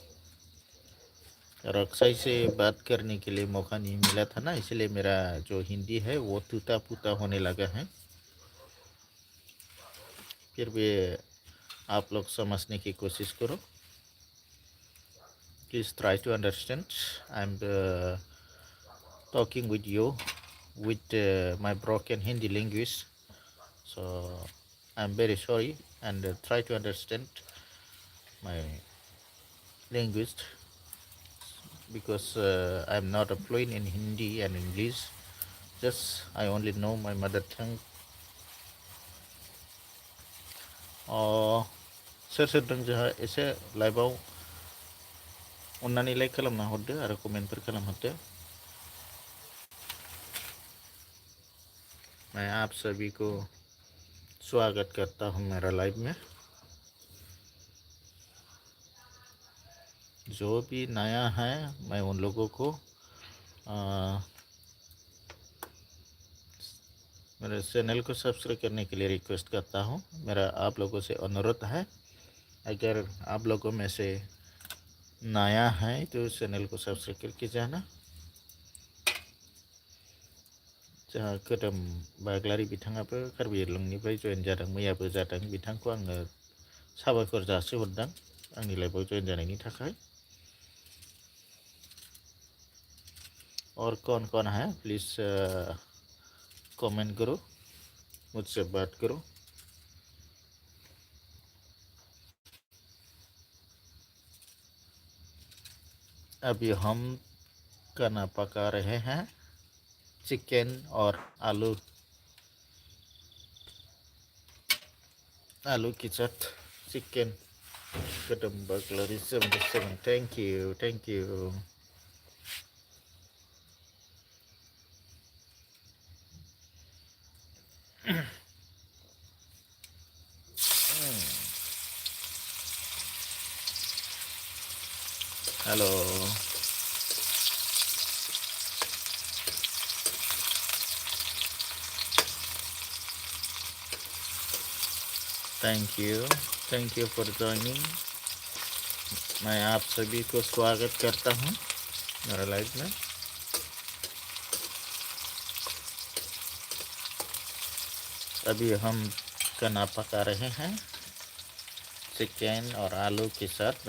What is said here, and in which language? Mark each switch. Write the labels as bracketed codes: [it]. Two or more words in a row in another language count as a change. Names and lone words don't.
[hi] और अक्षय से बात करने के लिए मौका नहीं मिला था ना, इसलिए मेरा जो हिंदी है वो टूटा फूटा होने लगा है। फिर भी आप लोग समझने की कोशिश करो। [en] please try to understand. I am talking with you with my broken Hindi language, so I'm very sorry, and try to understand my language, because I'm not a fluent in Hindi and English. Just I only know my mother tongue. [brx] सोर सोर दं जोंहा एसे लाइभआव अन्नानै लाइक खालामना हरदो आरो कमेन्टफोर खालामहरदो। [hi] मैं आप सभी को स्वागत करता हूँ मेरा लाइव में। जो भी नया है मैं उन लोगों को मेरे चैनल को सब्सक्राइब करने के लिए रिक्वेस्ट करता हूँ। मेरा आप लोगों से अनुरोध है, अगर आप लोगों में से नया है तो चैनल को सब्सक्राइब करके जाना। [brx] जहाँ खोदोम बाग्लारि बिथाङाबो कार्बि आंलंनिफ्राय जयेन जादों, मैयाबो जादों। बिथांखौ आङो साबायखर जासिहरदों आंनि लाइभआव जयेन जानायनि थाखाय। [hi] और कौन है [en] please comment [hi] करो, मुझसे बात करो। अभी हम खाना पका रहे हैं, चिकन और आलू के साथ चिकन। खोदोम बाग्लारि 77, [en] thank you, thank you. hello, thank you for joining. [hi] मैं आप सभी को स्वागत करता हूँ मेरा लाइव में। अभी हम खाना पका रहे हैं चिकन और आलू के साथ।